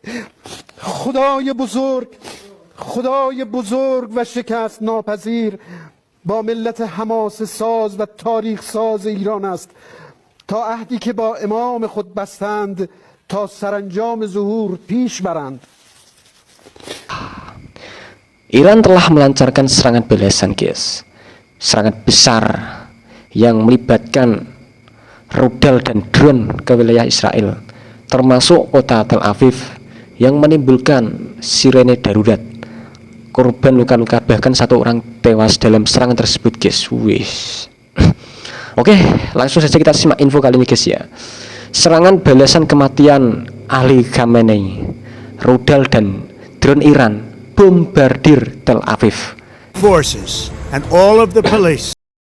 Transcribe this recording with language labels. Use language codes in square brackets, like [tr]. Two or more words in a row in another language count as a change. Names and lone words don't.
[fa] خدای بزرگ و شکست ناپذیر با ملت حماس ساز و تاریخ ساز ایران است تا عهدی که با امام خود بستند تا سرانجام ظهور پیش برند. [id] Iran telah melancarkan serangan balasan, guys. Serangan besar yang melibatkan rudal dan drone ke wilayah Israel, termasuk kota Tel Aviv, yang menimbulkan sirene darurat. Korban luka-luka, bahkan 1 orang tewas dalam serangan tersebut, guys. Oke, langsung saja kita simak info kali ini, guys, ya. Serangan balasan kematian Ali Khamenei, rudal dan drone Iran bombardir Tel Aviv. [en] Forces and all of the police